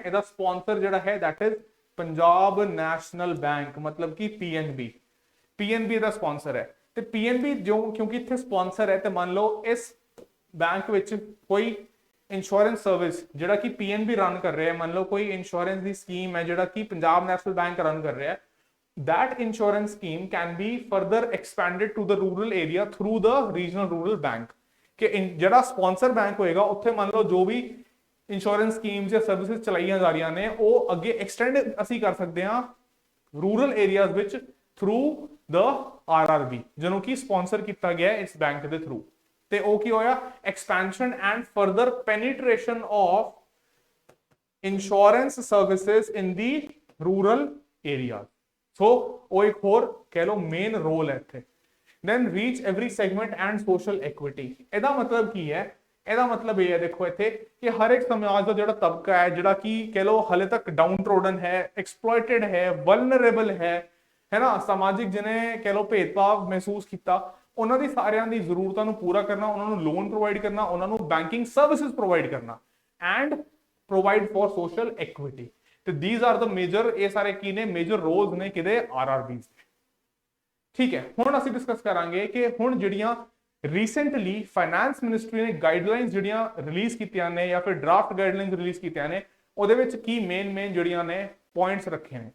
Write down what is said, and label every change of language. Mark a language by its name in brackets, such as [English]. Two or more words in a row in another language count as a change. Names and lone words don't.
[Punjabi] ਇਹਦਾ ਸਪਾਂਸਰ ਜਿਹੜਾ ਹੈ [English] that is [Punjabi] ਪੰਜਾਬ ਨੈਸ਼ਨਲ ਬੈਂਕ, ਮਤਲਬ ਕਿ ਪੀਐਨਬੀ। ਪੀਐਨਬੀ ਦਾ ਸਪਾਂਸਰ ਹੈ। ਤੇ ਪੀਐਨਬੀ ਜੋ ਕਿਉਂਕਿ ਇੱਥੇ ਸਪਾਂਸਰ ਹੈ, ਤੇ ਮੰਨ ਲਓ ਇਸ ਬੈਂਕ ਵਿੱਚ ਕੋਈ [English] insurance service [Punjabi] ਜਿਹੜਾ ਕਿ ਪੀਐਨਬੀ ਰਨ ਕਰ ਰਿਹਾ ਹੈ, ਮੰਨ ਲਓ ਕੋਈ ਇੰਸ਼ੋਰੈਂਸ ਦੀ ਸਕੀਮ ਹੈ ਜਿਹੜਾ ਕਿ ਪੰਜਾਬ ਨੈਸ਼ਨਲ ਬੈਂਕ ਰਨ ਕਰ ਰਿਹਾ ਹੈ, [English] that insurance scheme can be further expanded to the rural area through the regional rural bank। [Punjabi] ਕਿ ਜਿਹੜਾ ਸਪਾਂਸਰ ਬੈਂਕ ਹੋਏਗਾ ਉੱਥੇ ਮੰਨ ਲਓ ਜੋ ਵੀ [English] insurance schemes [Punjabi] ਜਾਂ ਸਰਵਿਸਿਜ਼ ਚਲਾਈਆਂ ਜਾ ਰਹੀਆਂ ਨੇ ਉਹ ਅੱਗੇ ਐਕਸਟੈਂਡ ਅਸੀਂ ਕਰ ਸਕਦੇ ਹਾਂ [English] rural areas [Punjabi] ਵਿੱਚ [English] through the RRB, [Punjabi] ਜਿਹਨੂੰ ਕਿ ਸਪਾਂਸਰ ਕੀਤਾ ਗਿਆ ਇਸ ਬੈਂਕ ਦੇ ਥਰੂ। ਤੇ ਉਹ ਕੀ ਹੋਇਆ? [English] expansion and further penetration of insurance services in the rural area. [Punjabi] ਸੋ ਉਹ ਇੱਕ ਹੋਰ ਕਹਿ ਲਓ [English] main role [Punjabi] ਹੈ ਇੱਥੇ। [English] then reach every segment and social equity। [Punjabi] ਇਹਦਾ ਮਤਲਬ ਕੀ ਹੈ? ਇਹਦਾ ਮਤਲਬ ਇਹ ਹੈ, ਦੇਖੋ ਇੱਥੇ ਕਿ ਹਰ ਇੱਕ ਸਮਾਜ ਦਾ ਜਿਹੜਾ ਤਬਕਾ ਹੈ ਜਿਹੜਾ ਕਿ ਕਹਿ ਲਓ ਹਲੇ ਤੱਕ [English] down trodden [Punjabi] ਹੈ, ਐਕਸਪਲੋਇਟਡ ਹੈ, ਵਲਨਰੇਬਲ ਹੈ ਨਾ, ਸਮਾਜਿਕ ਜਿਹਨੇ ਕਹਿ ਲਓ ਭੇਦਭਾਵ ਮਹਿਸੂਸ ਕੀਤਾ, ਉਹਨਾਂ ਦੀ ਸਾਰਿਆਂ ਦੀ ਜ਼ਰੂਰਤਾਂ ਨੂੰ ਪੂਰਾ ਕਰਨਾ, ਉਹਨਾਂ ਨੂੰ [English] loan provide [Punjabi] ਕਰਨਾ, ਉਹਨਾਂ ਨੂੰ [English] banking services provide [Punjabi] ਕਰਨਾ [English] and provide for social equity. ਤੇ these are the major, [Punjabi] ਇਹ ਸਾਰੇ ਕੀ ਨੇ? [English] major roles [Punjabi] ਨੇ ਕਿਹਦੇ? ਆਰਆਰਬੀਜ਼ ਦੇ। ਠੀਕ ਹੈ, ਹੁਣ ਅਸੀਂ ਡਿਸਕਸ ਕਰਾਂਗੇ ਕਿ ਹੁਣ ਜਿਹੜੀਆਂ [English] recently finance ministry [Punjabi] ਨੇ ਗਾਈਡਲਾਈਨਸ ਜਿਹੜੀਆਂ ਰਿਲੀਜ਼ ਕੀਤੀਆਂ ਨੇ ਜਾਂ ਫਿਰ [English] draft guidelines release [Punjabi] ਕੀਤੀਆਂ ਨੇ, ਉਹਦੇ ਵਿੱਚ ਕੀ ਮੇਨ ਜਿਹੜੀਆਂ ਨੇ ਪੁਆਇੰਟਸ ਰੱਖੇ ਨੇ।